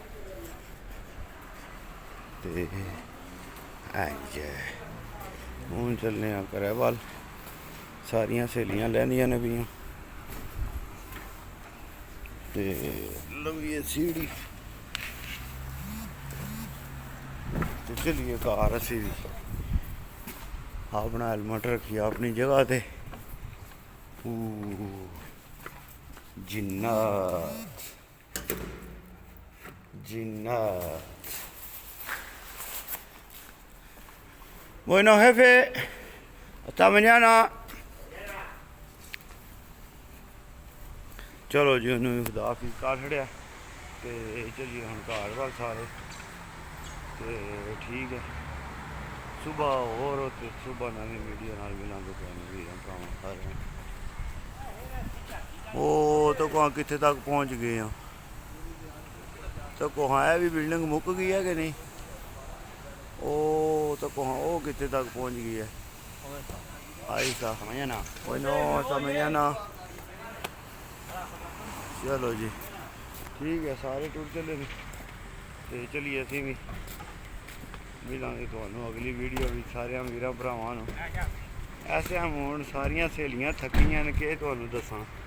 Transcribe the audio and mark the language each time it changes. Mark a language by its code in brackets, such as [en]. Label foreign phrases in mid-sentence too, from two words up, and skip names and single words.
[pa] ਤੇ ਹੁਣ ਚੱਲਦੇ ਆ ਕਰੇਵਾਲ ਸਾਰੀਆਂ ਸਹੇਲੀਆਂ ਲੈਂਦੀਆਂ ਨੇ ਪਈਆਂ ਤੇ ਲੰਮੀ ਸੀੜੀ ਤੇ ਚਲੀਏ ਕਾਰ ਅਸੀਂ ਵੀ ਆਪਣਾ ਹੈਲਮਟ ਰੱਖੀ ਆਪਣੀ ਜਗ੍ਹਾ ਤੇ ਜਿੰਨਾ [es] Bueno, jefe, hasta mañana. [pa] ਚਲੋ ਜੀ ਉਹਨੂੰ ਖੁਦਾ ਹਾਫਿਜ਼ ਕਰ ਛੜਿਆ ਤੇ ਚੱਲੀਏ ਹੁਣ ਘਰ ਵੱਲ ਸਾਰੇ ਤੇ ਠੀਕ ਹੈ ਸੁਬਾਹ ਹੋਰ ਤੇ ਸੁਬਾਹ ਨਵੀਂ ਵੀਡੀਓ ਨਾਲ ਮਿਲਾਂਗੇ ਤੁਹਾਨੂੰ ਵੀਰਾਂ ਭਰਾਵਾਂ ਸਾਰਿਆਂ ਉਹ ਤਾਂ ਕਹਾਂ ਕਿੱਥੇ ਤੱਕ ਪਹੁੰਚ ਗਏ ਆ ਤਾਂ ਕਹਾਂ ਇਹ ਵੀ ਬਿਲਡਿੰਗ ਮੁੱਕ ਗਈ ਹੈ ਕਿ ਨਹੀਂ ਉਹ ਤਾਂ ਕਹਾਂ ਉਹ ਕਿੱਥੇ ਤੱਕ ਪਹੁੰਚ ਗਈ ਹੈ ਆਈ ਸਾ [es] mañana bueno hasta mañana [pa] ਚਲੋ ਜੀ ਠੀਕ ਹੈ ਸਾਰੇ ਟੁਰ ਚੱਲੇ ਨੇ ਤੇ ਚਲੀਏ ਅਸੀਂ ਵੀ ਮਿਲਾਂਗੇ ਤੁਹਾਨੂੰ ਅਗਲੀ ਵੀਡੀਓ ਵਿੱਚ ਸਾਰਿਆਂ ਵੀਰਾਂ ਭਰਾਵਾਂ ਨੂੰ ਐਸੇ ਹੁਣ ਸਾਰੀਆਂ ਸਹੇਲੀਆਂ ਥੱਕੀਆਂ ਨੇ ਕਿ ਤੁਹਾਨੂੰ ਦੱਸਾਂ